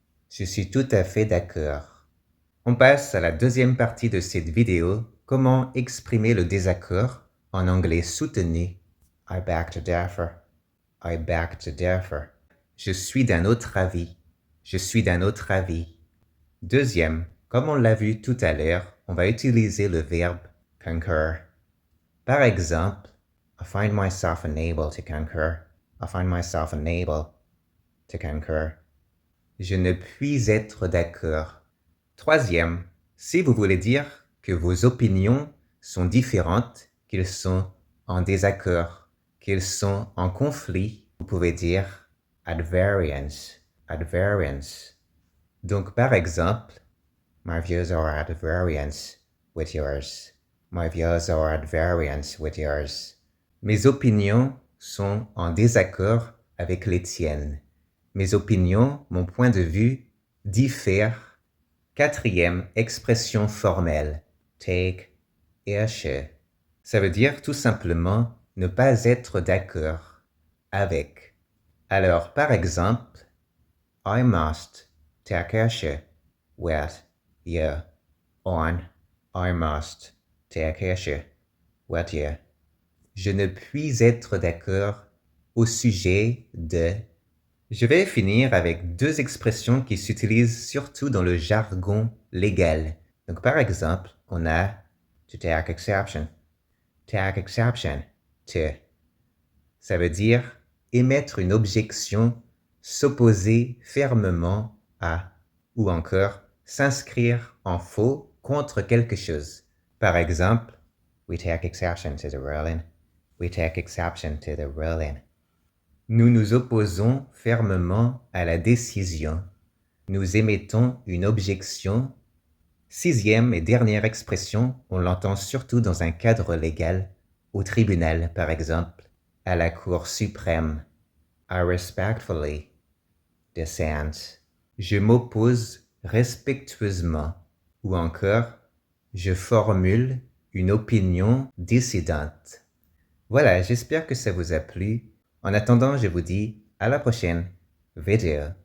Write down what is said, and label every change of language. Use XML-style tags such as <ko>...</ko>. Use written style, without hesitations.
<fr>Je suis tout à fait d'accord. On passe à la deuxième partie de cette vidéo, comment exprimer le désaccord en anglais soutenu.</fr> <en>I beg to differ. I beg to differ.</en> <fr>Je suis d'un autre avis. Je suis d'un autre avis. Deuxième, comme on l'a vu tout à l'heure, on va utiliser le verbe concur. Par exemple,</fr> <en>I find myself unable to concur. I find myself unable to concur.</en> <fr>Je ne puis être d'accord. Troisième, si vous voulez dire que vos opinions sont différentes, qu'ils sont en désaccord, qu'ils sont en conflit, vous pouvez dire</fr> <en>at variance, at variance.</en> <fr>Donc par exemple,</fr> <en>my views are at variance with yours. My views are at variance with yours.</en> <fr>Mes opinions sont en désaccord avec les tiennes. Mes opinions, mon point de vue, diffèrent. Quatrième expression formelle,</fr> <en>take issue.</en> <fr>Ça veut dire tout simplement ne pas être d'accord avec. Alors, par exemple,</fr> <en>I must take issue with you on. I must take issue with you.</en> <fr>Je ne puis être d'accord au sujet de. Je vais finir avec deux expressions qui s'utilisent surtout dans le jargon légal. Donc, par exemple, on a</fr> <en>to take exception. Take exception to.</en> <fr>Ça veut dire émettre une objection, s'opposer fermement à, ou encore s'inscrire en faux contre quelque chose. Par exemple,</fr> <en>we take exception to the ruling. We take exception to the ruling.</en> <fr>Nous nous opposons fermement à la décision. Nous émettons une objection. Sixième et dernière expression, on l'entend surtout dans un cadre légal, au tribunal par exemple, à la Cour suprême.</fr> <en>I respectfully dissent.</en> <fr>Je m'oppose respectueusement. Ou encore, je formule une opinion dissidente. Voilà, j'espère que ça vous a plu. En attendant, je vous dis à la prochaine vidéo.</fr>